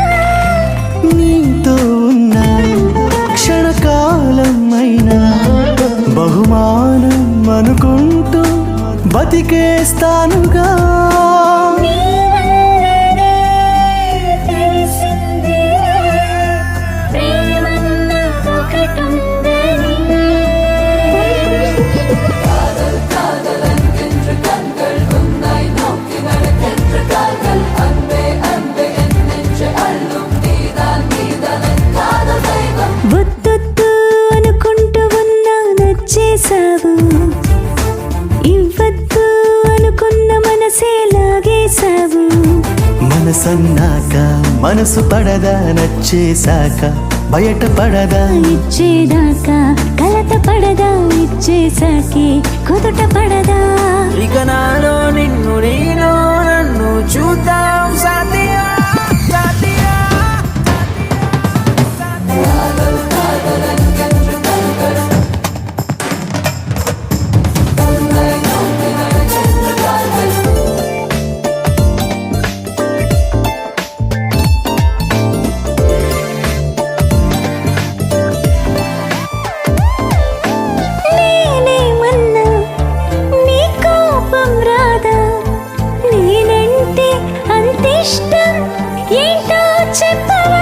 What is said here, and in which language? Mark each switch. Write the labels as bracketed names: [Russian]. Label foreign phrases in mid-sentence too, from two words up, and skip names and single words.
[Telugu] నీతో ఉన్న క్షణకాలం అయినా బహుమానం అనుకుంటూ బతికేస్తానుగా నీ వల్లనే తెలిసింది ప్రేమన్నదొకటుందని [Tamil] காதல் என்கின்ற கண்கள் உன்னை நோக்கி நடக்கின்ற கால்கள் அன்பே அன்பே என் நெஞ்சை அள்ளும் நீதான் நீதான் என் காதல் தெய்வம் [Telugu] వద్దొద్దు అనుకుంటూ ఉన్నా నచ్చేసావు ఇవ్వద్దు అనుకున్న మనసే లాగేశావు మనసన్నాక మనసు పడదా నచ్చేశాక బయట పడదా ఇచ్చేదాకా కలత పడదా ఇచ్చేసాకే కుదుట పడదా ఇక నాలో నిన్ను నేను నన్ను చూద్దాం [Hindi] साथिया साथिया [Tamil] காதல் என்கின்ற கண்கள் உன்னை நோக்கி நடக்கின்ற கால்கள் [Telugu] నేనేమన్నా నీ కోపం రాదా నేనంటే అంతిష్టం ఏంటో చెప్పవా